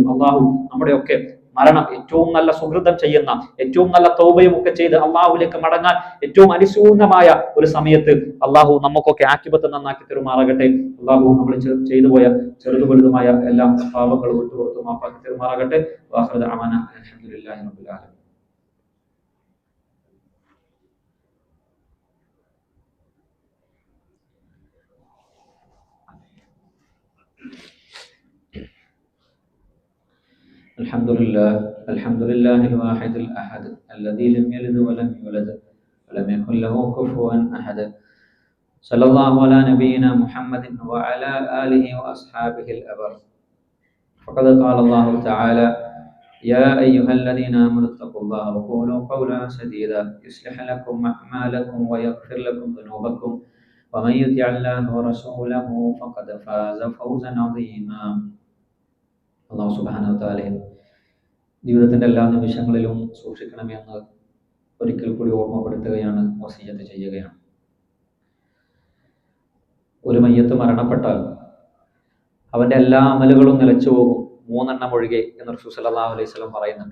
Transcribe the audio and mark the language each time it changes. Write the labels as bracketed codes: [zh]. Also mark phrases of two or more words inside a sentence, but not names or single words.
[ml] അള്ളാഹു നമ്മുടെയൊക്കെ മരണം ഏറ്റവും നല്ല സുഹൃതം ചെയ്യുന്ന, ഏറ്റവും നല്ല തൗബയും ഒക്കെ ചെയ്ത് അള്ളാഹുലേക്ക് മടങ്ങാൻ ഏറ്റവും അനുസൂനമായ ഒരു സമയത്ത് അള്ളാഹു നമുക്കൊക്കെ ആക്കിബത്ത് നന്നാക്കി തരുമാറാകട്ടെ. അള്ളാഹു നമ്മൾ ചെയ്തു പോയ ചെറുതു വലുതുമായ എല്ലാ പാപങ്ങളും വിട്ടുപുറത്തു മാപ്പാക്കി തരുമാറാകട്ടെ. [ar] وآخر دعوانا الحمد لله رب العالمين. الحمد لله الواحد الأحد الذي لم يلد ولم يولد ولم يكن له كفوا أحد. صلى الله على نبينا محمد وعلى آله وأصحابه الأبر. فقد قال الله تعالى: يا أيها الذين آمنوا اتقوا الله وقولوا قولا سديدا يصلح لكم أعمالكم ويغفر لكم ذنوبكم ومن يطع الله ورسوله فقد فاز فوزا عظيما. [ml] അല്ലാഹു [ar] سبحانه وتعالى [ml] ജീവിതത്തിന്റെ എല്ലാ നിമിഷങ്ങളിലും സൂക്ഷിക്കണമെന്ന് ഒരിക്കൽ കൂടി ഓർമ്മപ്പെടുത്തുകയാണ്, വസിയ്യത്ത് ചെയ്യുകയാണ്. ഒരു മയ്യത്ത് മരണപ്പെട്ടാൽ അവന്റെ എല്ലാ അമലുകളും നിലച്ചു പോകും, 3 എണ്ണം ഒഴികെ എന്ന് റസൂൽ [ar] صلى الله عليه وسلم [ml] പറയുന്നുണ്ട്.